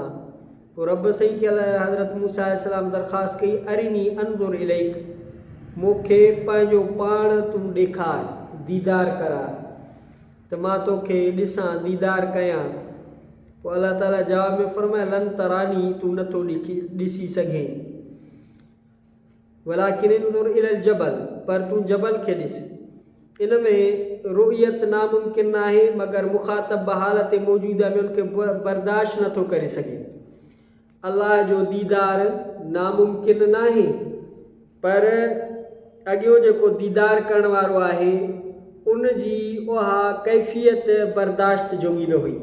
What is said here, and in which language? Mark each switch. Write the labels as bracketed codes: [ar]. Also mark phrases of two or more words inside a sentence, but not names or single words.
[sd] पोइ रब साईं खे हज़रत मूसा अलैहिस्सलाम दरख़्वास्त कई [ar] أرني أنظر إليك [sd] मूंखे पंहिंजो पाण तूं ॾेखार दीदार करा त मां तोखे ॾिसां दीदार कयां। पोइ अल्लाह ताला जवाब में फरमाए [ar] لن تراني [sd] तूं नथो ॾिसी सघे [ar] ولكن انظر إلى الجبل [sd] पर तूं जबल खे ॾिस। इन में रुयत नामुमकिन आहे मगर मुखातब हालत मौजूदा में उनखे बर्दाश्त नथो करे सघे। अल्लाह जो दीदार नामुमकिन न आहे पर अॻियो जेको दीदार करण वारो आहे उन जी उहा कैफ़ियत बर्दाश्त जोगी न हुई।